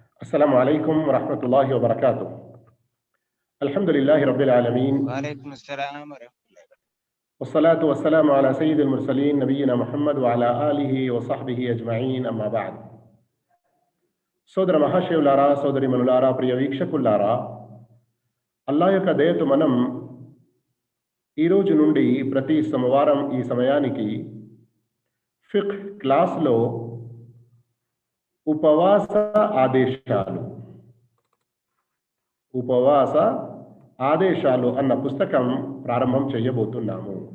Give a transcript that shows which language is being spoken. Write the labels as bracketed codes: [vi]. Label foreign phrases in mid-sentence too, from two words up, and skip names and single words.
[ar] السلام عليكم ورحمة الله وبركاته. الحمد لله رب العالمين وعليكم السلام ورحمة الله وبركاته. والصلاة والسلام على سيد المرسلين نبينا محمد وعلى آله وصحبه أجمعين أما بعد. [te] సోదర మహాశివులారా, సోదరి మనులారా, ప్రియ వీక్షకులారా, అల్లా యొక్క దయతో మనం ఈ రోజు నుండి ప్రతి సోమవారం ఈ సమయానికి ఫిక్హ్ క్లాస్లో ఉపవాస ఆదేశాలు అన్న పుస్తకం ప్రారంభం చేయబోతున్నాము.